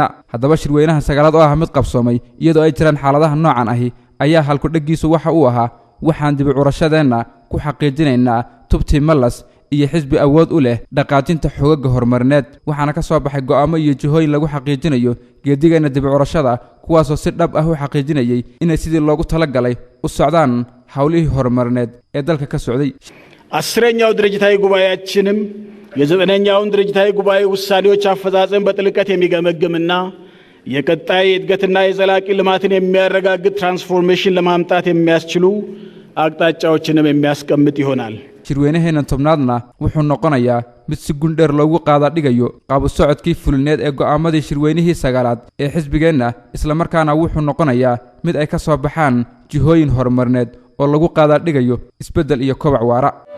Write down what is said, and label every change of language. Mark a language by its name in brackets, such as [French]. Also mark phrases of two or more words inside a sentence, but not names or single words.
[Somali] haddaba shirweynaha sagaalaad oo ah mid qabsoomay iyadoo ay jiraan xaaladaha noocan ahi ayaa halkudheggiisu waxa uu ahaa waxaan dibi curashadeenna ku xaqiijinaynaa tubtii malas iyo xisbi awood u leh dhaqaajinta xoogaga horumarineed. waxaana ka soo baxay go'aamo iyo jihooyin lagu xaqiijinayo geedigeenna dibi curashada kuwaasoo si dhab ah u xaqiijinayay inay sidii loogu talagalay u socdaan howlihii horumarineed ee dalka ka socday. [Amharic] አስረኛው ድርጅታዊ ጉባኤያችንም የዘጠነኛውን ድርጅታዊ ጉባኤ ውሳኔዎች አፈጻጸም በጥልቀት የሚገመግምና የቀጣይ እድገትና የዘላቂ ልማትን የሚያረጋግጥ ትራንስፎርሜሽን ለማምጣት የሚያስችሉ አቅጣጫዎችንም የሚያስቀምጥ ይሆናል። [Somali] shirweynaheena tobnaadna wuxuu noqonayaa mid si gundheer loogu qaada dhigayo qaab socodkii fulineed ee go'aamadii shirweynihii sagaalaad ee xisbigeenna, isla markaana wuxuu noqonayaa mid ay ka soo baxaan jihooyin horumarineed oo lagu qaada dhigayo isbeddel iyo kobac waara.